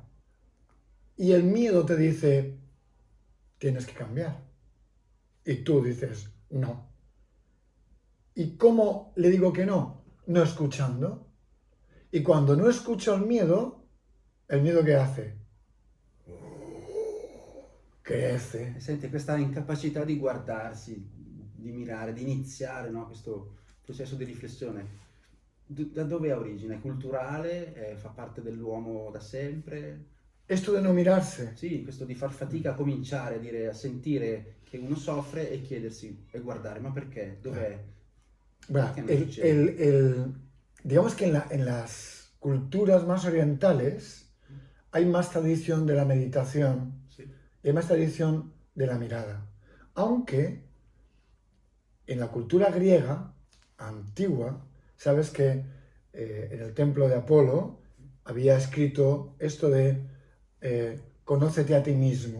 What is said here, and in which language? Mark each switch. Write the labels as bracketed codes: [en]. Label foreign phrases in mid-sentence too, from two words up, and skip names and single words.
[es] Y el miedo te dice, tienes que cambiar. Y tú dices, no. ¿Y cómo le digo que no? No escuchando. Y cuando no escucho ¿el miedo qué hace? Crece. [it] E senti, questa incapacità di guardarsi, di mirare, di iniziare, no? Questo processo di riflessione, da dove ha origine? È culturale? Fa parte dell'uomo da sempre? [es] Esto de no mirarse. [it] Sì, questo di far fatica a cominciare a dire, a sentire che uno soffre e chiedersi e guardare, ma perché? Dov'è? [es] Bueno, [it] Perché non succede? [es] digamos que en las culturas más orientales hay más tradición de la meditación [it] Sì. [es] y hay más tradición de la mirada. Aunque en la cultura griega antigua, sabes que en el templo de Apolo había escrito esto de conócete a ti mismo.